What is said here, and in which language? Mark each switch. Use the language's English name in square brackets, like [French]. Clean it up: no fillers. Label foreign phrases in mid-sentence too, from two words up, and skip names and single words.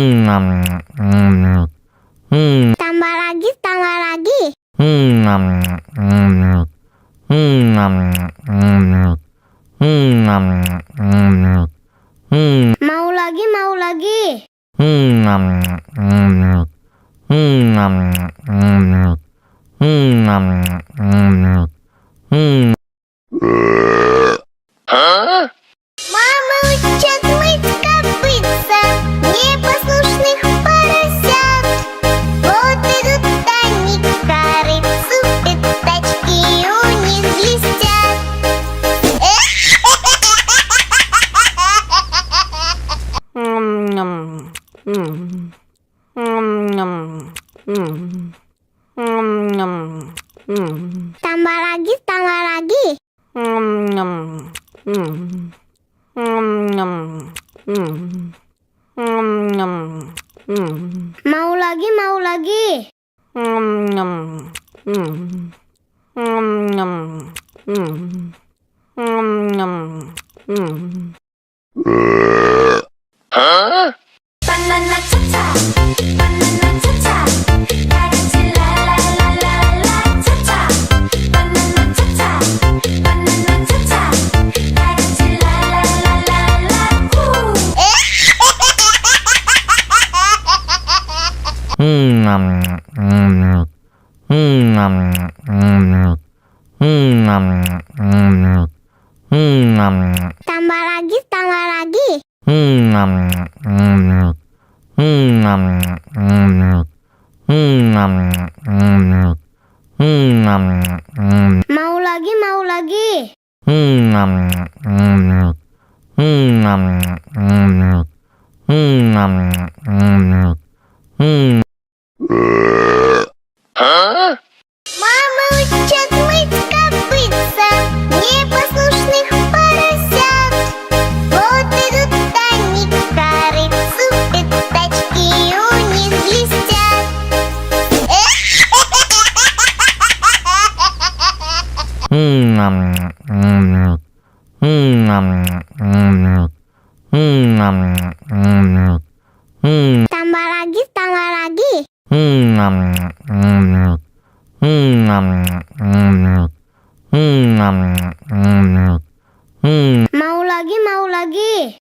[Indonesian] Tambah lagi, tambah lagi. Mau lagi, mau lagi. [Russian] Мама учат мыть копытца непослушных поросят. Вот идут они к корыцу, пятачки у них блестят. [Indonesian] Tambah lagi, tambah lagi. Mau lagi, mau lagi. [Korean] 바나나 차차 바나나 차차 다같이 랄랄랄랄라 차차 바나나 차차 바나나 차차 다같이 랄랄랄랄라 후 [Indonesian] Tambah lagi, tambah lagi. Mau lagi, mau lagi. [Russian] Мама учат мыть копытца непослушных поросят. Вот идут они к корыцу, пятачки у них блестят. [Indonesian] Tambah lagi, tambah lagi. Mau lagi, mau lagi.